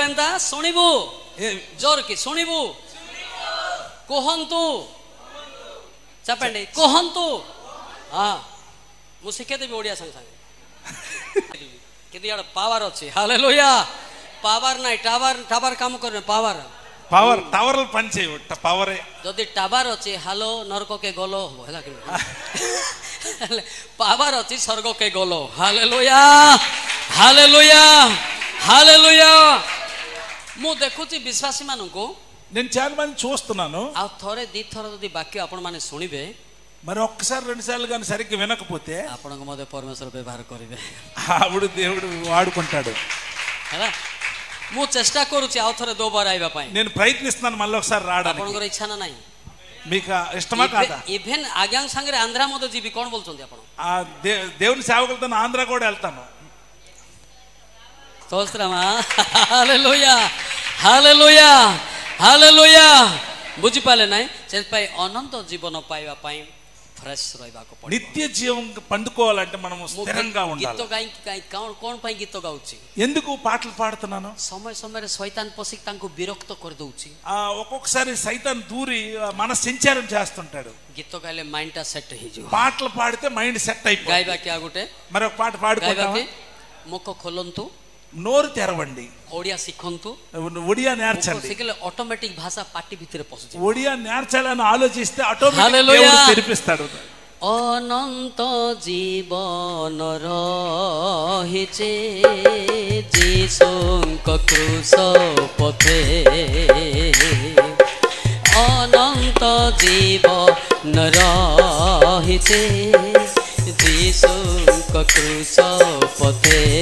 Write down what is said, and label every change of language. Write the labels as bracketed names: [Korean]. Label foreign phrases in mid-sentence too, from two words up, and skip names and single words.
[Odia] ఎంత ଶୁଣିବୁ జోర్కి ଶୁଣିବୁ କୁହନ୍ତୁ చెప్పండి କୁହନ୍ତୁ ମୁଁ ଶିଖେଇଦେବି ଓଡ଼ିଆ ସାଙ୍ଗେ ସାଙ୍ଗେ କିନ୍ତୁ ଇଆଡ଼େ ପାୱାର ଅଛି ହାଲେଲୁୟା ପାୱାର ନାହିଁ ଟାୱାର କାମ କରିବେ ପାୱାର [Telugu] పవర్ టవర్లు పని చేయవు పవరే [Odia] ଯଦି ଟାୱାର ଅଛି ହାଲୋ ନରକକେ ଗଲ ହବ ହେଲା କି ପାୱାର ଅଛି ସ୍ୱର୍ଗକେ ଗଲ ହାଲେଲୁୟା ହାଲେଲୁୟା ହାଲେଲୁୟା ମୁଁ ଦେଖୁଛି ବିଶ୍ୱାସୀ ମାନଙ୍କୁ [Telugu] నేను చాలా మంది చూస్తున్నాను [Odia] ଆଉ ଥରେ ଦିଥର ଯଦି ବାକ୍ୟ ଆପଣ ମାନେ ଶୁଣିବେ [Telugu] మరి ఒక్కసారి రెండు సార్లు కానీ సరిగ్గా వినకపోతే [Odia] ଆପଣଙ୍କ ମଧ୍ୟ ପରମେଶ୍ୱର ବ୍ୟବହାର କରିବେ [Telugu] అప్పుడు దేవుడు వాడుకుంటాడు [Odia] ହେଲା ମୁଁ ଚେଷ୍ଟା କରୁଛି ଆଉ ଥରେ ଦୋବାର ଆଇବା ପାଇଁ [Telugu] నేను ప్రయత్నిస్తున్నాను మళ్ళీ ఒకసారి రావడానికి [Odia] ଆପଣଙ୍କର ଇଚ୍ଛା ନା ନାହିଁ [Telugu] మీకు ఇష్టమా కాదా [Odia] ఈవెన్ ఆజ్ఞాంగ ସାଙ୍ଗରେ ଆନ୍ଧ୍ରା ମଧ୍ୟ ଯିବି କ'ଣ ବୋଲୁଛନ୍ତି ଆପଣ [Telugu] ఆ దేవుని సేవకులతో ఆంధ్ర కూడా వెళ్తాను స్తోత్రమా హల్లెలూయా హల్లెలూయా హల్లెలూయా [Odia] ବୁଝିପାରିଲେ ନାହିଁ ସେଥିପାଇଁ ଅନନ୍ତ ଜୀବନ ପାଇବା ପାଇଁ ఫ్రెష్ ରହିବାକୁ ପଡ଼ିବ [Telugu] నిత్య జీవం పండుకోవాలంటే మనం స్థిరంగా ఉండాలి [Odia] ଗୀତ ଗାଇ କ'ଣ ପାଇଁ ଗୀତ ଗାଉଛି [Telugu] ఎందుకు పాటలు పాడుతున్నాను [Odia] ସମୟ ସମୟରେ ଶୈତାନ ପଶିକି ତାଙ୍କୁ ବିରକ୍ତ କରିଦଉଛି [Telugu] ఒక్కొక్కసారి సైతాన్ దూరి మన సంచారం చేస్తుంటాడు [Odia] ଗୀତ ଗାଇଲେ మైండ్ଟା సెట్ ହେଇଯିବ [Telugu] పాటలు పాడితే మైండ్ సెట్ అయిపోతుంది [Odia] ଗାଇବା କି ଆଉ ଗୋଟେ [Telugu] మరి ఒక పాట పాడుకుందామా [Odia] ମୁଖ ଖୋଲନ୍ତୁ [Telugu] నోరు తెరవండి [Odia] ଓଡ଼ିଆ ଶିଖନ୍ତୁ [Telugu] ఒడియా నేర్చండి [Odia] ଶିଖିଲେ ଅଟୋମେଟିକ ଭାଷା ପାଟି ଭିତରେ ପଶୁଛି [Telugu] ఒడియా నేర్చాలని ఆలోచిస్తే ఆటోమేటిక్ దేవుడు తెరిపిస్తాడు [Odia] ଅନନ୍ତ ଜୀବନ ରହିଛି ଯୀଶୁଙ୍କ କ୍ରୁଶ ପଥେ ଅନନ୍ତ ଜୀବନ ରହିଛି ଯୀଶୁଙ୍କ କ୍ରୁଶ ପଥେ